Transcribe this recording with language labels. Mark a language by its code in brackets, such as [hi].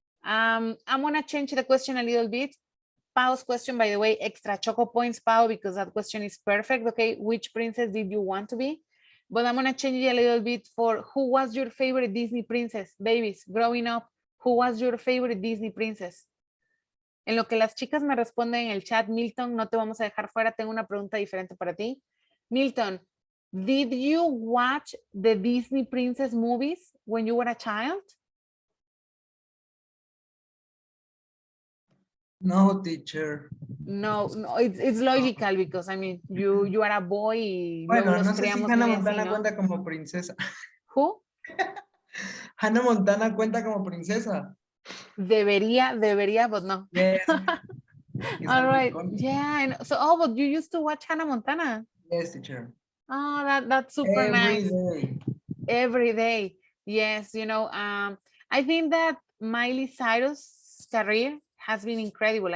[en] I'm gonna change the question a little bit. Pao's question, by the way, extra choco points, Pao, because that question is perfect, okay? Which princess did you want to be? But I'm gonna change it a little bit for who was your favorite Disney princess? Babies, growing up, who was your favorite Disney princess? [es] En lo que las chicas me responden en el chat, Milton, no te vamos a dejar fuera, tengo una pregunta diferente para ti. [en] Milton, did you watch the Disney princess movies when you were a child? No, teacher. No, it's logical because I mean you are a boy y [es] bueno, luego no sé si Hannah Montana ¿no? cuenta como princesa. [en] Who? [es] Hannah Montana cuenta como princesa. Debería, [en] but no. Yes. All right. Yeah. So, but you used to watch Hannah Montana. Yes, teacher. Oh, that's super nice. Every day. Yes. You know, I think that Miley Cyrus' career has been incredible.